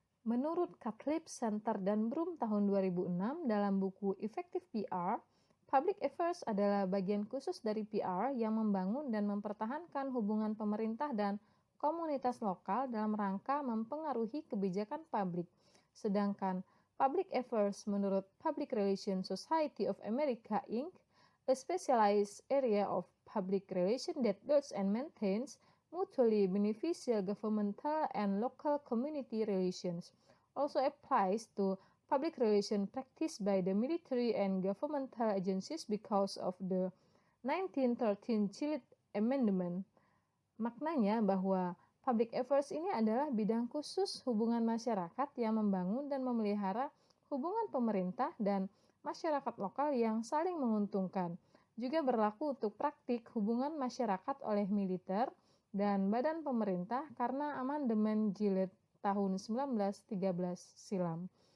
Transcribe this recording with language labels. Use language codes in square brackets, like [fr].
[id] Menurut Catlip Center dan Broom tahun 2006 dalam buku Effective PR, Public Affairs adalah bagian khusus dari PR yang membangun dan mempertahankan hubungan pemerintah dan komunitas lokal dalam rangka mempengaruhi kebijakan publik. Sedangkan Public Affairs menurut [en] Public Relations Society of America Inc., a specialized area of public relations that builds and maintains mutually beneficial governmental and local community relations, also applies to public relation practice by the military and governmental agencies because of the 1913 Child Amendment. [id] Maknanya bahwa public affairs ini adalah bidang khusus hubungan masyarakat yang membangun dan memelihara hubungan pemerintah dan masyarakat lokal yang saling menguntungkan. Juga berlaku untuk praktik hubungan masyarakat oleh militer dan badan pemerintah karena amandemen Jilid tahun 1913 silam.